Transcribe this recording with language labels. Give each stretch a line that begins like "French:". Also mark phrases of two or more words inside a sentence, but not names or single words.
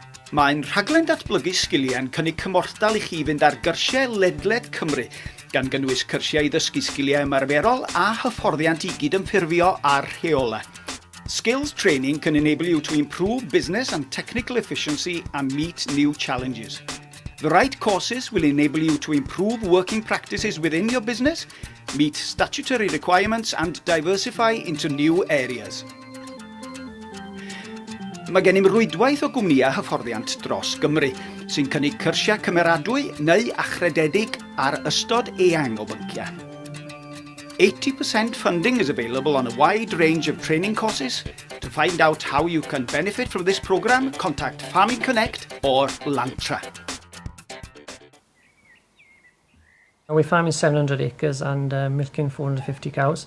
Welsh: Mae'n rhaglen datblygu sgiliau yn cynnig cymorthdal i chi fynd ar gyrsiau ledled Cymru, gan gynnwys cyrsiau i ddysgu sgiliau ymarferol a hyfforddiant i gydymffurfio a'r rheolau.
English: Skills training can enable you to improve business and technical efficiency and meet new challenges. The right courses will enable you to improve working practices within your business, meet statutory requirements and diversify into new areas.
Welsh: Mae gennym rwydwaith o gwmnïau hyfforddiant dros Gymru, sy'n cynnig cyrsiau cymeradwy neu achrededig ar ystod eang o bynciau.
English: 80% funding is available on a wide range of training courses. To find out how you can benefit from this programme, contact Farming Connect or Lantra. We're farming 700 acres and milking 450 cows.